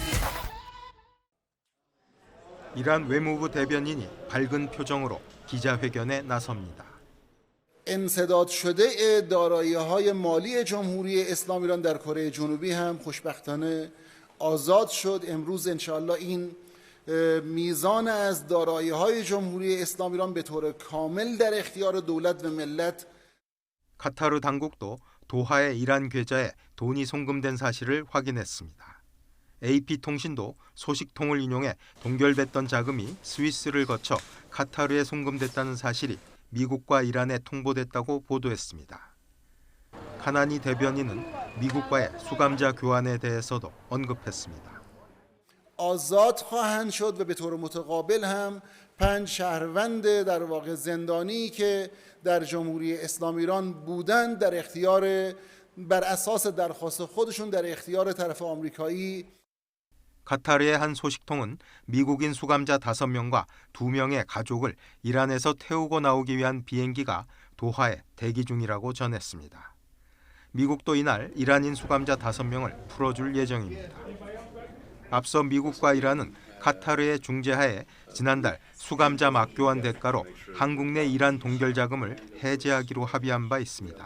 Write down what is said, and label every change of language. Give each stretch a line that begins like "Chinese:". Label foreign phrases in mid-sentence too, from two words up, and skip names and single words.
Korean: 이란 외무부 대변인이 밝은 표정으로 기자회견에 나섭니다.
Persian: انسداد شده دارایی‌های مالی جمهوری اسلامی ایران در کره جنوبی هم خوشبختانه آزاد شد. امروز انشاءالله این میزان از دارایی‌های جمهوری اسلامی ایران به طور کامل در اختیار دولت و ملت.
Korean: 카타르 당국도 도하의 이란 계좌에 돈이 송금된 사실을 확인했습니다. AP통신도 소식통을 인용해 동결됐던 자금이 스위스를 거쳐 카타르에 송금됐다는 사실이 미국과 이란에 통보됐다고 보도했습니다. 카나니 대변인은 미국과의 수감자 교환에 대해서도 언급했습니다.
Persian: آزاد خواهند شد و به طور متقابل هم 5 شهروند در واقع زندانی که در جمهوری اسلامی ایران بودند در اختیار بر اساس درخواست خودشون در اختیار طرف آمریکایی.
Korean: 카타르의 한 소식통은 미국인 수감자 5명과 2명의 가족을 이란에서 태우고 나오기 위한 비행기가 도하에 대기 중이라고 전했습니다. 미국도 이날 이란인 수감자 5명을 풀어줄 예정입니다. 앞서 미국과 이란은 카타르의 중재하에 지난달 수감자 맞교환 대가로 한국 내 이란 동결 자금을 해제하기로 합의한 바 있습니다.